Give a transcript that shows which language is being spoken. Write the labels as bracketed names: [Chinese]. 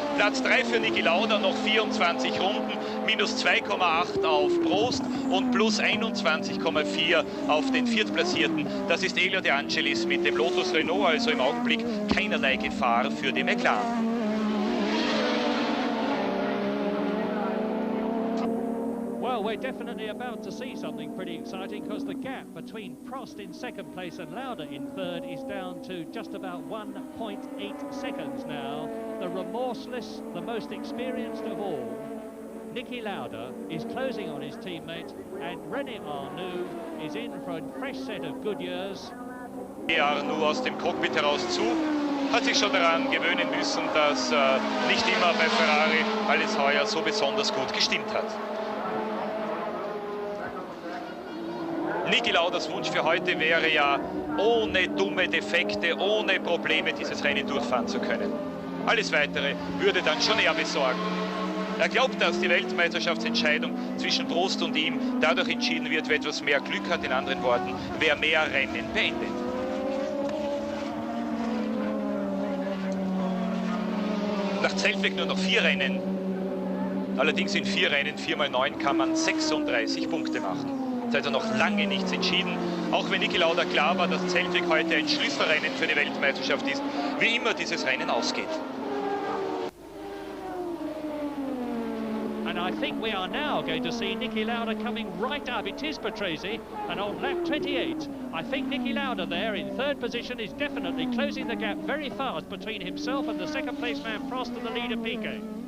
[German] Platz 3 für Niki Lauda, noch 24 Runden, minus 2,8 auf Prost und plus 21,4 auf den Viertplatzierten. Das ist Elio De Angelis mit dem Lotus Renault, also im Augenblick keinerlei Gefahr für die McLaren. [English] Well, we're definitely about to see something pretty exciting, because the gap between Prost in second place and Lauda in third is down to just about 1.8 seconds now. The remorseless, the most experienced of all, Niki Lauda, is closing on his teammate, and René Arnoux is in for a fresh set of good years. [German] Arnoux aus dem Cockpit heraus zu, hat sich schon daran gewöhnen müssen, dass nicht immer bei Ferrari alles heuer so besonders gut gestimmt hat. Niki Laudas Wunsch für heute wäre ja, ohne dumme Defekte, ohne Probleme dieses Rennen durchfahren zu können. Alles Weitere würde dann schon er besorgen. Er glaubt, dass die Weltmeisterschaftsentscheidung zwischen Prost und ihm dadurch entschieden wird, wer etwas mehr Glück hat, in anderen Worten, wer mehr Rennen beendet. Nach Zeltweg nur noch 4 Rennen. Allerdings in 4 Rennen, 4 mal 9, kann man 36 Punkte machen. Es ist also noch lange nichts entschieden, auch wenn Niki Lauda klar war, dass Zeltweg heute ein Schlüsselrennen für die Weltmeisterschaft ist, wie immer dieses Rennen ausgeht. [English] And I think we are now going to see Niki Lauda coming right up. It is Patrese, and on lap 28, I think Niki Lauda there in third position is definitely closing the gap very fast between himself and the second place man Prost and the leader Piquet.